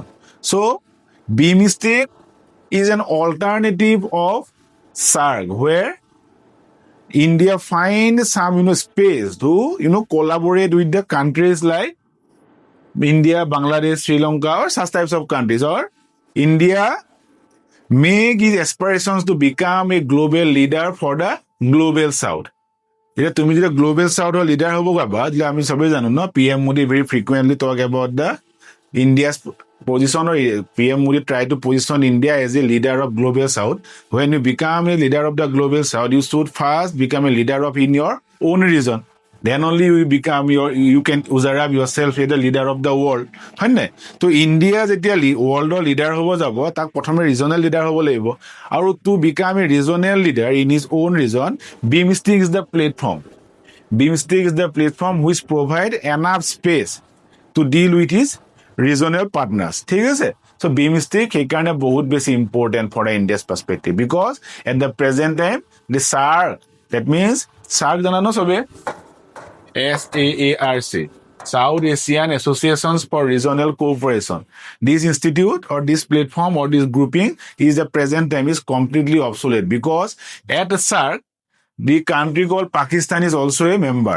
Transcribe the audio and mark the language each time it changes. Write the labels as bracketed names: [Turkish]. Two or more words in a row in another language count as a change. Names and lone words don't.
[English] So, BIMSTEC is an alternative of SARC, where India finds some, space to, collaborate with the countries like India, Bangladesh, Sri Lanka, or such types of countries. Or India make its aspirations to become a global leader for the global South. [Assamese] এতিয়া তুমি যেতিয়া গ্লোবেল সাউথৰ লিডাৰ হ'ব পাবা, যেতিয়া আমি সবেই জানো ন, [English] PM Modi very frequently talk about the India's position, or PM Modi try to position India as a leader of global South. When you become a leader of the global South, you should first become a leader of in your own region. Then only you can observe yourself as the leader of the world. [Assamese] হয় নাই? তো ইণ্ডিয়া যেতিয়া ৱৰ্ল্ডৰ লিডাৰ হ'ব যাব, তাক প্ৰথমে ৰিজনেল লিডাৰ হ'ব লাগিব. [English] আৰু to become a regional leader in his own region, BIMSTEC is the platform. BIMSTEC is the platform which provide enough space to deal with his regional partners. [Assamese] ঠিক আছে? [English] So BIMSTEC [Assamese] সেইকাৰণে বহুত বেছি [English] important for the India's perspective, because at the present time, the SARC, that means SARC [Assamese] জানা ন সবে? [English] SAARC, South Asian Associations for Regional Cooperation. This institute or this platform or this grouping is the present time is completely obsolete, because at the SARC, the country called Pakistan is also a member.